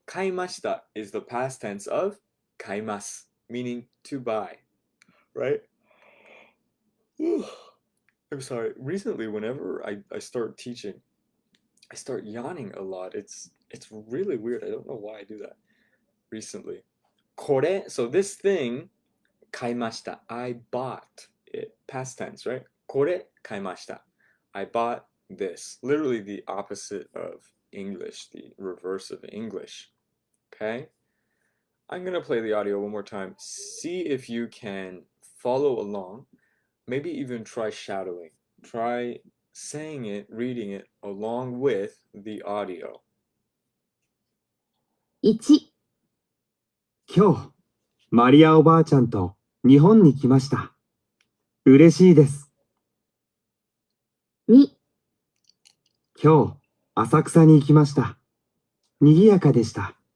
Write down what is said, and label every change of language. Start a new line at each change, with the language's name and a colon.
English: 買いました is the past tense of 買います, meaning to buy, right? I'm sorry. Recently, whenever I start teaching, I start yawning a lot. It's really weird. I don't know why I do that recently. これ, so this thing,
Japanese: 買いました.
English: I bought it. Past tense, right?
Japanese: これ買いました.
English: I bought this. Literally the opposite of English, the reverse of English. Okay? I'm going to play the audio one more time. See if you can follow along. Maybe even try shadowing. Try saying it, reading it along with the audio.
Japanese: 1、今日、マリアおばあちゃんと日本に来ました。嬉しいです。 2、今日、浅草に行きました。賑やかでした。